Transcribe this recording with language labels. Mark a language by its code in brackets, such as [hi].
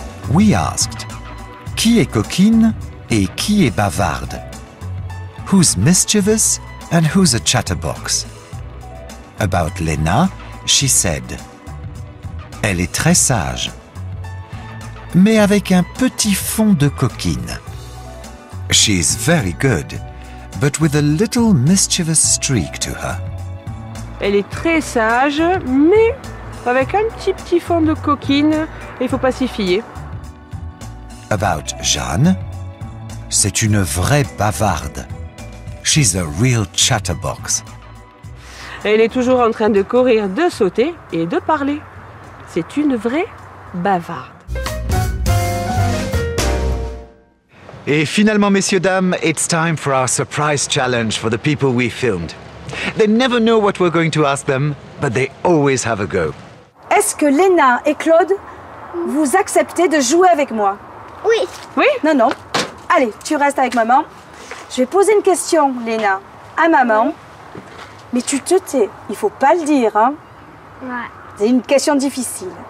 [en] We asked, [fr] qui est coquine et qui est bavarde? [en] Who's mischievous and who's a chatterbox? About Lena, she said, [fr] elle est très sage, mais avec un petit fond de coquine. [en] She's very good, but with a little mischievous streak to her. [fr] Elle est très sage, mais avec un petit fond de coquine, et il ne faut pas s'y fier. [en] About Jeanne, [fr] c'est une vraie bavarde. [en] She's a real chatterbox. [fr] Elle est toujours en train de courir, de sauter et de parler. C'est une vraie bavarde. Et finalement, messieurs, dames, [en] it's time for our surprise challenge for the people we filmed. They never know what we're going to ask them, but they always have a go. [fr] Est-ce que Léna et Claude, vous acceptez de jouer avec moi? Oui. Oui? Non, non. Allez, tu restes avec maman. Je vais poser une question, Léna, à maman. Mais tu te tais, il faut pas le dire, hein? Ouais. C'est une question difficile.